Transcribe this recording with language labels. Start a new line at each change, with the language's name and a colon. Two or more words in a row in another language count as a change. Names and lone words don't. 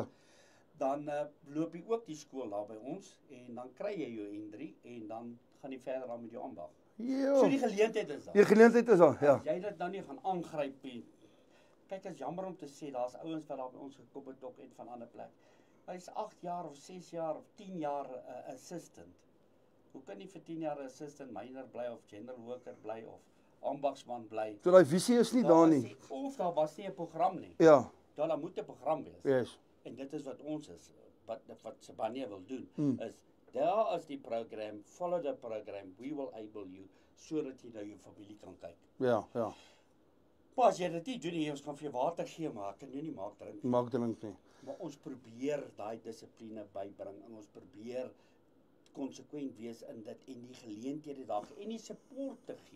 Afrikaans: Dan loop jy ook die skool daar by ons en dan kry jy jou N3 en dan gaan jy verder aan met jou ambag. Ja. So die geleentheid is daar. Die geleentheid is daar, ja. As jy dit nou nie gaan aangryp nie. Kyk, is jammer om te sê daar's ouens wat daar by ons gekom het ook en van ander plek. Hy's 8 jaar of 6 jaar of 10 jaar assistant. Hoe kan jy vir 10 jaar
English: assistant miner
Afrikaans: bly of
English: general worker
Afrikaans: bly of ambagsman bly? So daai visie is nie daar nie. Of daar was nie 'n program nie. Ja. Daar moet 'n program wees. Yes. En dit is wat ons is. Wat Sibanye wil doen is daar is die program,
English: follow the program, we will able you
Afrikaans: sodat jy nou jou familie kan kyk. Ja, ja. Maar as jy dit nie doen nie, ons gaan vir jou water gee, maar kan jy nie maak drink nie. Maak drink nie. Maar ons probeer daai dissipline bybring en ons probeer konsekwent wees in dit en die geleenthede daar en die support te gee.